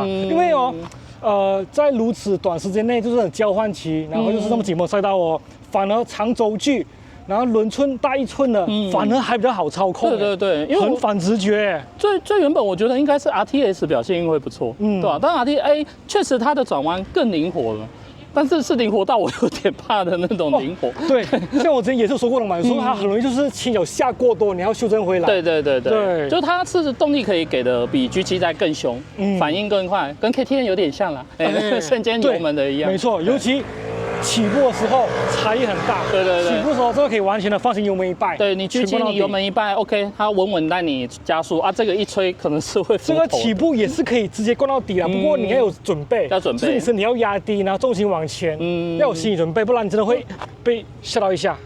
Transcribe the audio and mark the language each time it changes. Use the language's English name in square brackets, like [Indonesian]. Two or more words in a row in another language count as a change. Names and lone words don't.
[Chinese] 因為在如此短時間內就是交換期，然後就是那麼緊繃賽道哦，反而長軸距，然後輪寸大1寸的，反而還比較好操控。對对對，因為很反直覺。最原本我覺得應該是 RTS 表現會不錯，對吧？但 RTS 確實它的轉彎更靈活了。但是靈活到我有點怕的那種靈活。對，像我之前也是說過了嘛，說它很容易就是前腳下過多，你要修正回来。對对对对，就它是動力可以給的比 G7 再更兇，反應更快，跟 KTM 有點像啦，瞬間油門的一樣。沒錯，尤其起步的時候差異很大。對对對，起步的時候真的可以完全的放心油門一拜。對你 G7 你油門一拜 ，OK， 它穩穩帶你加速啊，這個一吹可能是會。這個起步也是可以直接灌到底啦，不過你要有準備，要準備，就是你身體要壓低，然後重心往前，要有心理準備，不然你真的會被嚇到一下。